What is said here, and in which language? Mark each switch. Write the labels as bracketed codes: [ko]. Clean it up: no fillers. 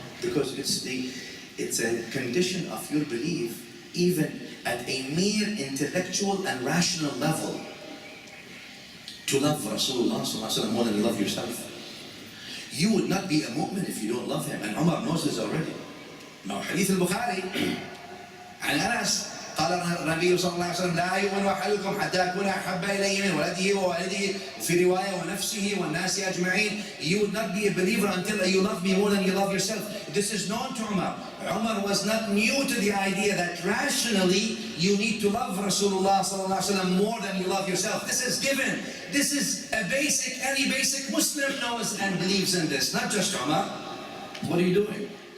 [en] Because it's a condition of your belief, even at a mere intellectual and rational level, to love Rasulullah ﷺ more than you love yourself. You would not be a mu'min if you don't love him, and Umar knows this already. [ar] Now, Hadith al-Bukhari, عن أنس قال النبي صلى الله عليه وسلم لا يؤمن أحدكم حتى أكون أحب إليه من ولده ووالده في رواية ونفسه والناس أجمعين. [en] You would not be a believer until you love me more than you love yourself. This is known to Umar. Umar was not new to the idea that rationally you need to love Rasulullah sallallahu alaihi wasallam more than you love yourself. This is given. This is a basic, any basic Muslim knows and believes in this, not just Umar. What are you doing?